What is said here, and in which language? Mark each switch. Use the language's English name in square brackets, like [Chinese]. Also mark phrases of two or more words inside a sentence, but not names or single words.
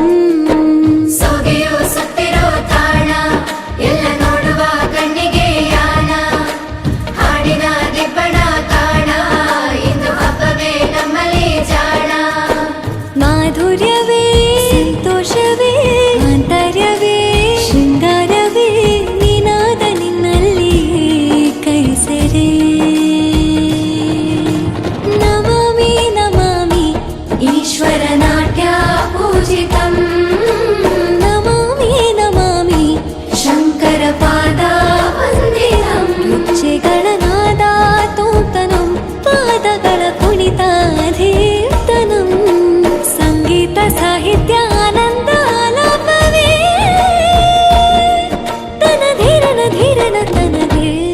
[Kannada] ಸೊಗೆಯೋ ಸುತ್ತಿರೋ ತಾಣ ಎಲ್ಲ ನೋಡುವ ಕಣ್ಣಿಗೆ ಯಾನ ಹಾಡಿನ ದಿಬ್ಬಣ ಕಾಣ ಇಂದು ಹಬ್ಬವೇ ನಮ್ಮಲ್ಲಿ ಜಾಣ ಮಾಧುರ್ಯವೇ ಸಂತೋಷವೇ ಆಂತರ್ಯವೇ ಶೃಂಗಾರವೇ ನಿನಾದ ನಿನ್ನಲ್ಲಿ ಕೈಸೆರೆ [Sanskrit] ईश्वरनाट्य पूजितं नमामि नमामि शङ्करपादवन्दितं [Kannada] ಗೆಜ್ಜೆಗಳ ನಾದ ತೋಂತನಂ ಪಾದಗಳ ಕುಣಿತ ಧೀರ್ತನಂ ಸಂಗೀತ ಸಾಹಿತ್ಯ ಆನಂದ ಆಲಾಪವೇ ತನಧೀರನ ಧೀರನ ತನಧೇ